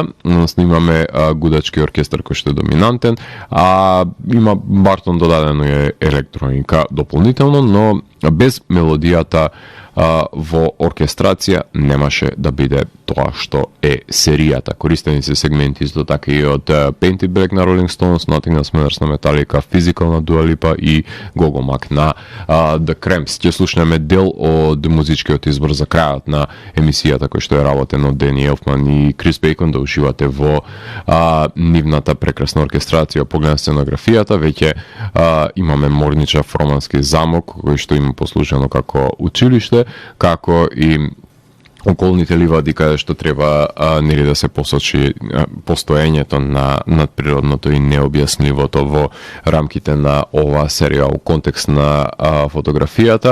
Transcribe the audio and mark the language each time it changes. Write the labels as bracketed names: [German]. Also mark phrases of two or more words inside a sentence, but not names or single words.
[Macedonian] Снимаме гудачки оркестар кој што е доминантен, а има Бартон додадено е електроника дополнително, но без мелодијата во оркестрација немаше да биде тоа што е серијата. Користени се сегменти исто така и од Painted Black на Rolling Stones, Nothing Else Matters на Metallica, Physical на Dua Lipa и Gogolmak на The Cramps. Ќе слушнеме дел од музичкиот избор за крајот на емисијата кој што е работен од Дени Елфман и Крис Бейкон, да уживате во нивната прекрасна оркестрација. Поглед на сценографијата, веќе имаме морничав романски замок кој што има послужено како училиште, како и околните ливади каде што треба нели да се посочи постоењето на надприродното и необјаснливото во рамките на оваа серија у контекст на фотографијата.